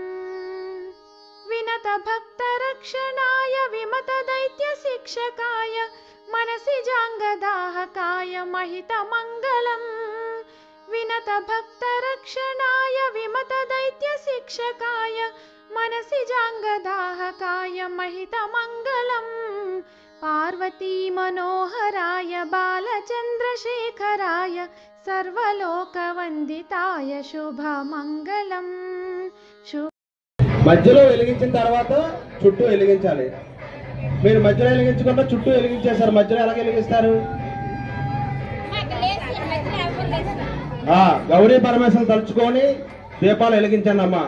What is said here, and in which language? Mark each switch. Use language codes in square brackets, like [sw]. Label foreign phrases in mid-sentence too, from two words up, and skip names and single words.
[sa] विनतभक्तरक्षणाय विमतदैत्यशिक्षकाय मनसिजाङ्गदाहकाय महितमङ्गलम् विनतभक्तरक्षणाय विमतदैत्यशिक्षकाय मनसिजाङ्गदाहकाय महितमङ्गलम् पार्वती मनोहराय बालचन्द्रशेखराय सर्वलोकवन्दिताय शुभमङ्गलम् [te] మధ్యలో వెలిగించిన తర్వాత చుట్టూ వెలిగించాలి. మీరు మధ్యలో వెలిగించకుండా చుట్టూ వెలిగించేశారు. మధ్యలో ఎలా వెలిగిస్తారు? గౌరీ పరమేశ్వరుని తలుచుకొని దీపాలు వెలిగించండి అమ్మా.